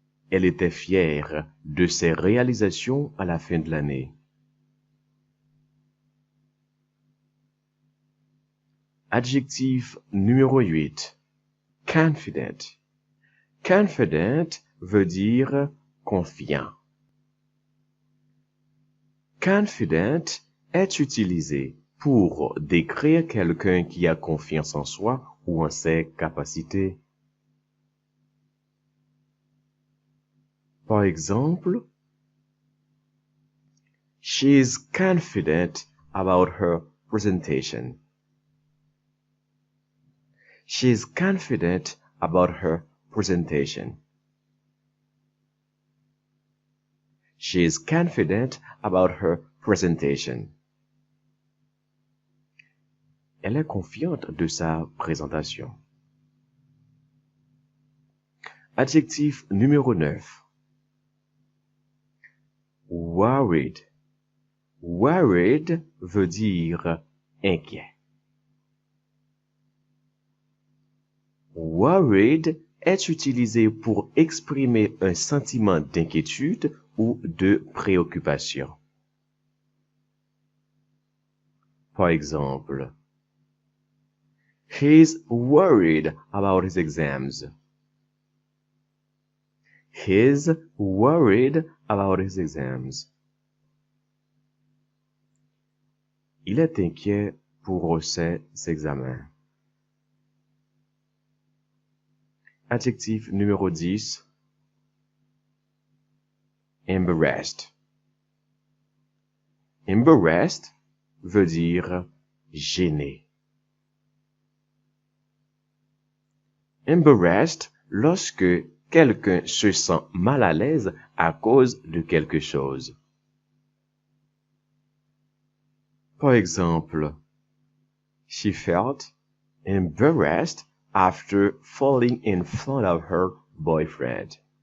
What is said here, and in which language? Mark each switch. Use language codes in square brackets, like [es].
[fr] Elle était fière de ses réalisations à la fin de l'année. Adjectif numéro 8. Confident. Confident veut dire confiant. Confident est utilisé pour décrire quelqu'un qui a confiance en soi ou en ses capacités. Par exemple, [en] she is confident about her presentation. She is confident about her presentation. She is confident about her presentation. [fr] Elle est confiante de sa présentation. Adjectif numéro 9. Worried. Worried veut dire inquiet. Worried est utilisé pour exprimer un sentiment d'inquiétude ou de préoccupation. Par exemple, [en] he's worried about his exams. He's worried about his exams. [fr] Il est inquiet pour ses examens. Adjectif numéro 10. [en] Embarrassed. [fr] Embarrassed veut dire gêné. Embarrassed lorsque quelqu'un se sent mal à l'aise à cause de quelque chose. Par exemple, [en] she felt embarrassed after falling in front of her boyfriend.